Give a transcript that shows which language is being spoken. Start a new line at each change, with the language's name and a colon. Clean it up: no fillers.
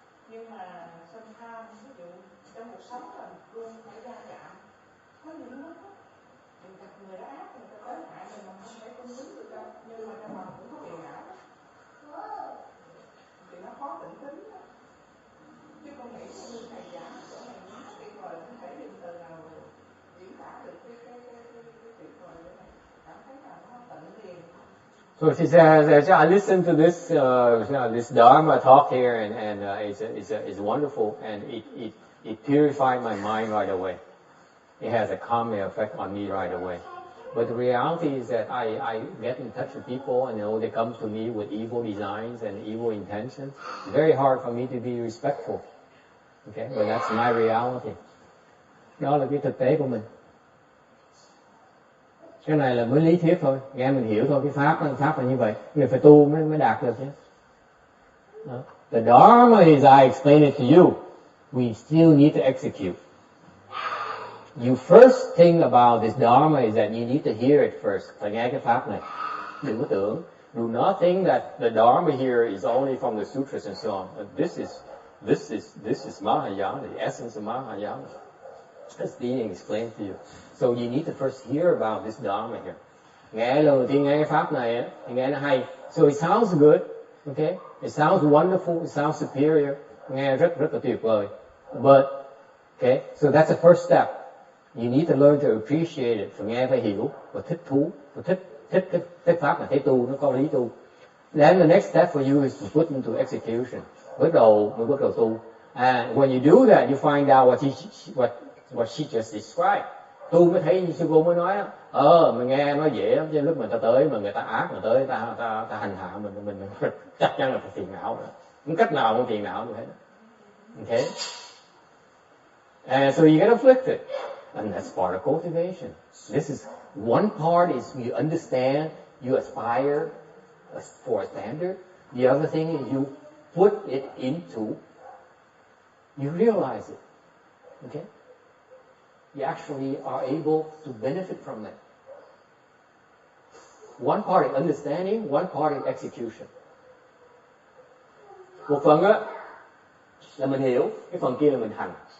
Vietnamese: Nhưng mà sometimes ví dụ trong cuộc sống là luôn phải va chạm, có những lúc mình gặp người đó ác, người ta tới hại mình không thể cung kính được đâu, nhưng mà trong lòng cũng có phiền não thì nó khó tĩnh tính đó. Chứ con nghĩ như thầy giảng chỗ này nó tuyệt vời, không thể dùng từ nào diễn tả được cái tuyệt vời của này, cảm thấy là nó tịnh liền.
English: So she says, I listened to this Dharma talk here, and it's wonderful, and it purified my mind right away. It has a calming effect on me right away. But the reality is that I get in touch with people, and they come to me with evil designs and evil intentions. It's very hard for me to be respectful. Okay, but that's my reality.
Vietnamese: Đó là cái thực tế của mình. Cái này là mới lý thuyết thôi, nghe mình hiểu thôi, cái pháp là như vậy, mình phải tu mới đạt được chứ. Đó.
English: The Dharma is, I explain it to you, we still need to execute. You first think about this Dharma is that you need to hear it first.
Vietnamese: Phải nghe cái pháp này. Đừng có tưởng.
English: Do not think that the Dharma here is only from the sutras and so on. This is Mahayana, the essence of Mahayana. As being explained to you. So you need to first hear about this Dharma here.
Vietnamese: Nghe lần đầu tiên nghe cái pháp này thì nghe nó hay.
English: So it sounds good, okay? It sounds wonderful, it sounds superior.
Vietnamese: Nghe rất là tuyệt vời.
English: But, okay, so that's the first step. You need to learn to appreciate it.
Vietnamese: Phải nghe, phải hiểu, và thích thú, và thích cái pháp là thấy tu, nó có lý tu.
English: Then the next step for you is to put into execution.
Vietnamese: Bắt đầu tu.
English: And when you do that, you find out what she just described.
Vietnamese: Tu mới thấy như sư cô mới nói đó. Mình nghe nói dễ lắm, chứ lúc mà ta tới mà người ta ác mà tới ta hành hạ mình chắc chắn là phải phiền não rồi. Không cách nào không phiền não như thế.
English: Okay? And so you get afflicted. And that's part of cultivation. This is one part is you understand, you aspire for a standard. The other thing is you put it into, you realize it. Okay? You actually are able to benefit from that. One part is understanding, one part is execution.
Vietnamese: Một phần á là mình hiểu, cái phần kia là mình hành.